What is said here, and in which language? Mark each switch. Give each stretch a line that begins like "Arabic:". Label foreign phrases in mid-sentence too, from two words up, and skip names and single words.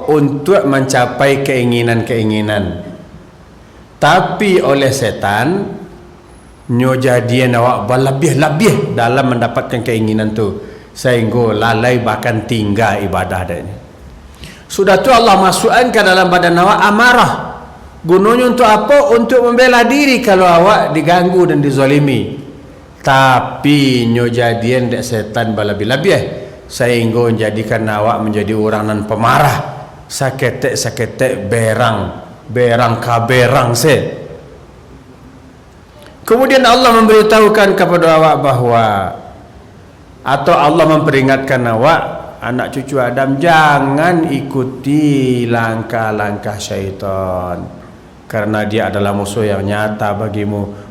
Minangkabau: Untuk mencapai keinginan-keinginan. Tapi oleh setan nyo jadian awak berlebih-lebih dalam mendapatkan keinginan tu, sehingga lalai bahkan tinggal ibadah dan sudah tu Allah masukkan ke dalam badan awak amarah.
Indonesian: Gunanya untuk apa? Untuk membela diri kalau awak diganggu dan dizalimi.
Minangkabau: Tapi nyo jadian dek setan berlebih-lebih sehingga menjadikan awak menjadi orang nan pemarah, saketek-saketek berang kaberang se.
Indonesian: Kemudian Allah memberitahukan kepada awak bahwa, atau Allah memperingatkan awak, anak cucu Adam, jangan ikuti langkah-langkah syaitan, karena dia adalah musuh yang nyata bagimu.